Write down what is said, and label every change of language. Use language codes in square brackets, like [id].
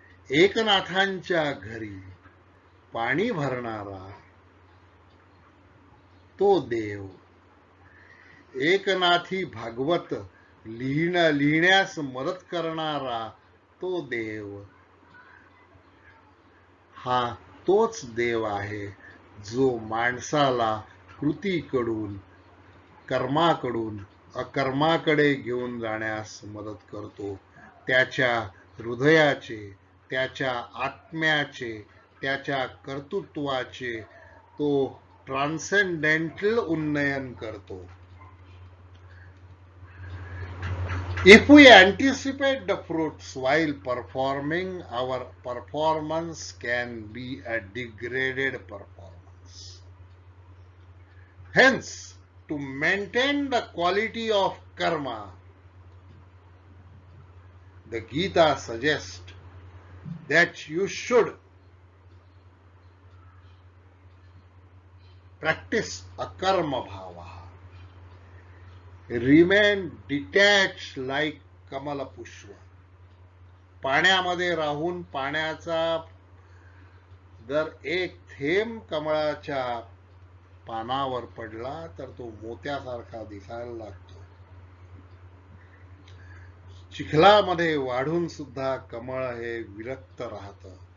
[mr] एकनाथांच्या घरी पाणी भरणारा तो देव, एकनाथी भागवत लिहिण्यास मदत करणारा तो देव, हा तोच देव आहे जो माणसाला कृतीकडून, कर्माकडून अकर्माकडे घेऊन जाण्यास मदत करतो. त्याच्या हृदयाचे, त्याच्या आत्म्याचे, त्याच्या कर्तृत्वाचे तो ट्रान्सेंडेंटल उन्नयन करतो. [en] If we anticipate the fruits while performing, our performance can be a degraded performance. Hence, to maintain the quality of karma, the Gita suggests that you should practice akarma bhava. Remain detached like [mr] Kamal पुष्प. पाण्यामध्ये राहून पाण्याचा जर एक थेंब कमळाच्या पानावर पडला तर तो मोत्यासारखा दिसायला लागतो. चिखलामध्ये वाढून सुद्धा कमळ हे विरक्त राहतं.